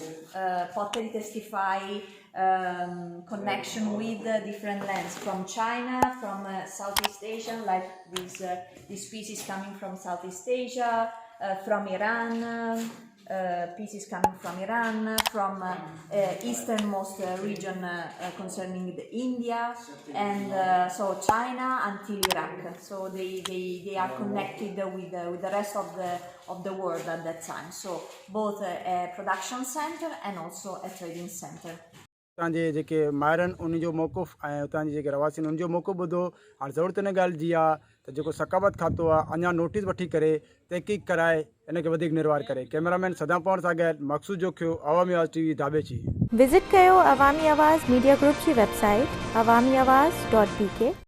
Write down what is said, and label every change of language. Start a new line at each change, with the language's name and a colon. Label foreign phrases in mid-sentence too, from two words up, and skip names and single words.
English: Pottery testify connection with different lands from China, from Southeast Asia, like these pieces coming from Southeast Asia, from Iran, pieces coming from Iran, from easternmost region concerning the India, and so China until Iraq. So they are connected with the rest of the world at that time. So both a production center and also a trading center.
Sindhi: उतां जे जेके माहिर आहिनि उन जो मौक़ुफ़ ऐं उतां जे जेके रवासी आहिनि उन जो मौक़ुफ़ ॿुधो। हाणे ज़रूरत इन ॻाल्हि जी आहे त जेको सकावत खातो आहे अञा नोटिस वठी करे तहक़ीक़ कराए इनखे वधीक निर्वार करे। कैमरामैन सदा पवण सां गॾु मक़सूद जोखियो, अवामी आवाज़ टीवी धाॿेजी। विज़िट कयो अवामी आवाज़ मीडिया ग्रुप जी वेबसाइट awamiawaz.pk